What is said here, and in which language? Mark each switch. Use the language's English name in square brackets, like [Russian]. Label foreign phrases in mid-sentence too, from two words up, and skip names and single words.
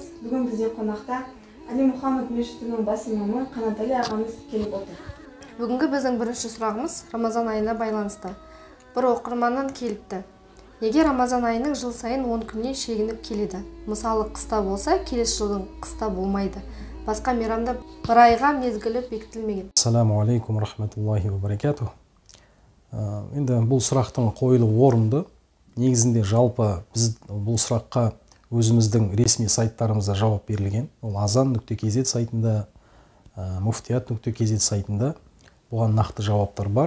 [Kazakh] Бүгін бізде қонақта Али Мұхаммед мешітінің бас имамы Қанатәлі ағамыз келіп отыр. Бүгінгі біздің бірінші сұрағымыз Рамазан айына байланысты. Бір оқырманнан келіпті. Неге Рамазан айының жыл сайын 10 күннен шегініп келеді? Мысалы, қыста болса, келесі жылдың қыста болмайды. Басқа мейрамда бір айға мезгілі бекітілмеген. [Arabic] السلام عليكم ورحمة الله وبركاته. [Kazakh] Енді бұл сұрақтың қойылуы орынды. Негізінде жалпы біз бұл сұраққа өзіміздің ресми сайттарымызда жауап берілген. Ол azan.kz сайтында, muftiyat.kz сайтында бұған нақты жауаптар бар.